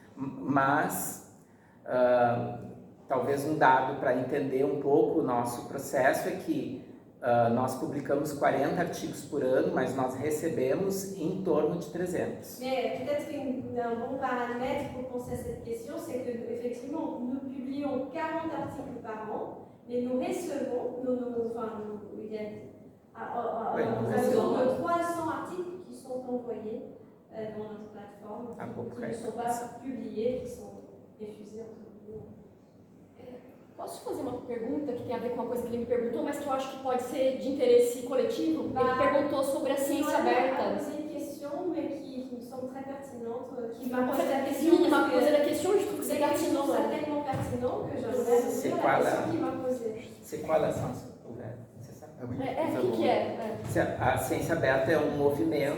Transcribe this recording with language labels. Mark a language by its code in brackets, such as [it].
[pt] Mas talvez um dado para entender um pouco o nosso processo é que nós publicamos 40 artigos por ano, mas nós recebemos em torno de 300. [fr] Mais peut-être qu'un bon paramètre pour penser à cette question, c'est que effectivement nous publions 40 articles par an, mais nous recevons, il y a environ 300 articles qui sont envoyés dans notre plateforme, qui ne sont pas publiés, qui sont diffusés entre nous. [pt] Posso fazer uma pergunta que tem a ver com uma coisa que ele me perguntou, mas que eu acho que pode ser de interesse coletivo? Ele perguntou sobre a ciência aberta. [fr] C'est une question, mais qui me semble très pertinente, qui m'a posé la question. Il m'a posé la question, je trouve que c'est pertinent. C'est tellement pertinent que j'aimerais répondre à la question qu'il m'a posée. C'est quoi la ciência aberta? [pt] Você sabe? O que é? A ciência aberta é um movimento.